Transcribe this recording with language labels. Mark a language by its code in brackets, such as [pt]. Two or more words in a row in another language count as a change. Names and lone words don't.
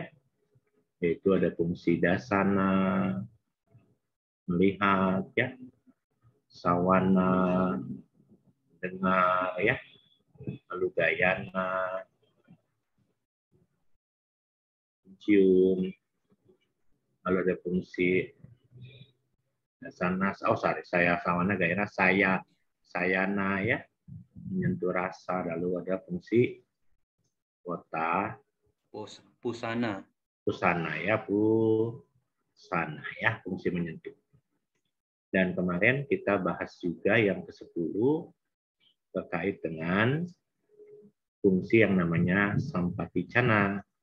[id] Yaitu ada fungsi dasana, melihat ya, sawana, dengar ya, lalu gayana, cium, lalu ada fungsi [pi] dasana, sawana, gayana, sayana [id] ya, menyentuh rasa, lalu ada fungsi kota, pusana ya, fungsi menyentuh. Dan kemarin kita bahas juga yang ke-10 terkait dengan fungsi yang namanya sampaticana.